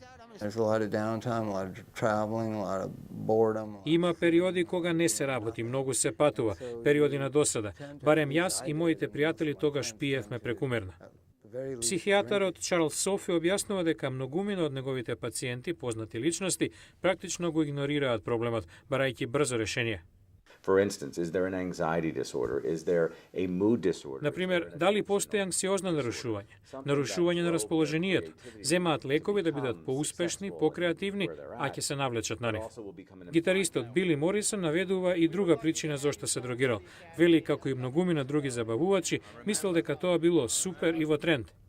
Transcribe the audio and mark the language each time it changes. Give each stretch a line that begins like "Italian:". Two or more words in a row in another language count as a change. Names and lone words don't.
Macedonian: Има периоди кога не се работи, многу се патува, периоди на досада. Барем јас и моите пријатели тогаш пиевме прекумерно. Психијатарот Чарлс Софи објаснува дека многумина од неговите пациенти, познати личности, практично го игнорираат проблемот, барајќи брзо решение.
English: For instance, is there an anxiety disorder? Is there a mood disorder?
Macedonian: Например, дали постои анксиозно нарушување, нарушување на расположението, земаат лекови да бидат поуспешни, покреативни, а ќе се навлечат на нив. Гитаристот Били Морисон наведува и друга причина зошто се дрогирал. Вели како и многумина други забавувачи, мислел дека тоа било супер и во тренд.